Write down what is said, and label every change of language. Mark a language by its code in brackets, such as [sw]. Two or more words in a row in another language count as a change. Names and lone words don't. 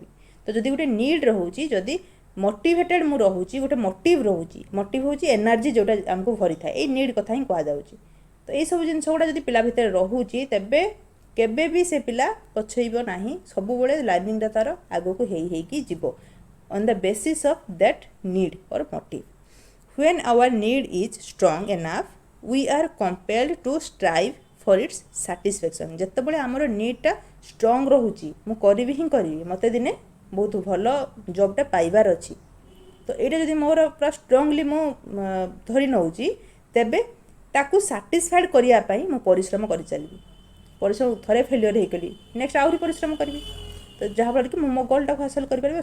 [or] ତ ଯଦି ଗୋଟେ ନିଡ୍ ରହୁଛି, ଯଦି ମୋଟିଭେଟେଡ଼ ମୁଁ ରହୁଛି, ଗୋଟେ ମୋଟିଭ୍ ରହୁଛି, ମୋଟିଭ୍ ହେଉଛି ଏନର୍ଜି ଯେଉଁଟା ଆମକୁ ଭରିଥାଏ, ଏଇ ନିଡ୍ କଥା ହିଁ କୁହାଯାଉଛି। ତ ଏଇସବୁ ଜିନିଷ ଗୁଡ଼ା ଯଦି ପିଲା ଭିତରେ ରହୁଛି, ତେବେ କେବେ ବି ସେ ପିଲା ପଛେଇବ ନାହିଁ, ସବୁବେଳେ ଲର୍ଣ୍ଣିଂଟା ତା'ର ଆଗକୁ ହେଇକି ଯିବ [en] on the basis of that need or motive. When our need is strong enough, we are compelled to strive for its satisfaction. [or] ଯେତେବେଳେ ଆମର ନିଡ୍ଟା ଷ୍ଟ୍ରଙ୍ଗ ରହୁଛି, ମୁଁ କରିବି ହିଁ କରିବି, ମୋତେ ଦିନେ ବହୁତ ଭଲ ଜବ୍ଟା ପାଇବାର ଅଛି, ତ ଏଇଟା ଯଦି ମୋର ପୁରା ଷ୍ଟ୍ରଙ୍ଗଲି ମୁଁ ଧରି ନେଉଛି, ତେବେ ତାକୁ ସାଟିସ୍ଫାଏଡ଼ କରିବା ପାଇଁ ମୁଁ ପରିଶ୍ରମ କରିଚାଲିବି। ପରିଶ୍ରମ ଥରେ ଫେଲିୟର ହେଇଗଲି, ନେକ୍ସଟ ଆହୁରି ପରିଶ୍ରମ କରିବି, ତ ଯାହାଫଳରେ କି ମୁଁ ମୋ ଗୋଲ୍ଟାକୁ ହାସଲ କରିପାରିବି।